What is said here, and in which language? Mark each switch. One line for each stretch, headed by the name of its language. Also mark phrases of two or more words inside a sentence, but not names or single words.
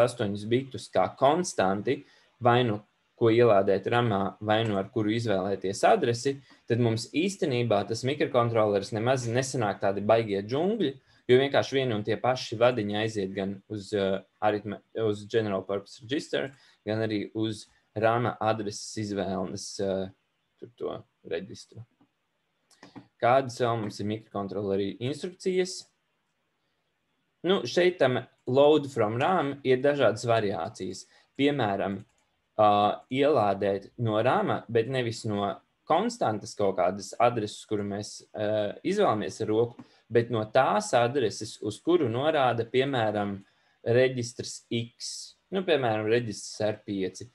Latvian: 8 bitus kā konstanti, vai nu ko ielādēt RAMā, vai nu ar kuru izvēlēties adresi, tad mums īstenībā tas mikrokontroleris nemaz nesanāk tādi baigie džungļi, jo vienkārši vieni un tie paši vadiņi aiziet gan uz
English: General Purpose Register,
Latvian: gan arī uz RAMA adreses izvēles to reģistru. Kādas vēl mums ir mikrokontroleri instrukcijas? Šeit tam
English: load from RAM
Latvian: ir dažādas variācijas. Piemēram, ielādēt no RAMA, bet nevis no konstantas kaut kādas adreses, kuru mēs izvēlamies ar roku, bet no tās adreses, uz kuru norāda, piemēram, reģistrs X, piemēram, reģistrs R5.